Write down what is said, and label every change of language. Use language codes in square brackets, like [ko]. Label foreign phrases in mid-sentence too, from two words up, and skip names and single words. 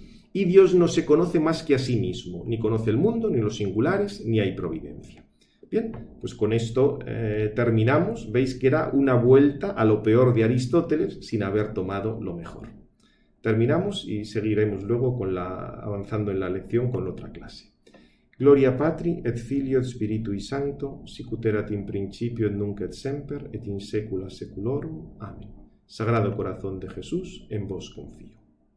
[es] Y Dios no se conoce más que a sí mismo. Ni conoce el mundo, ni los singulares, ni hay providencia. Bien, pues con esto terminamos. Veis que era una vuelta a lo peor de Aristóteles sin haber tomado lo mejor. Terminamos y seguiremos luego avanzando en la lección con otra clase. [la] Gloria Patri et Filio et Spiritui Sancto, sic ut erat in principio et nunc et semper et in saecula saeculorum. Amén. [es] Sagrado Corazón de Jesús, en vos confío.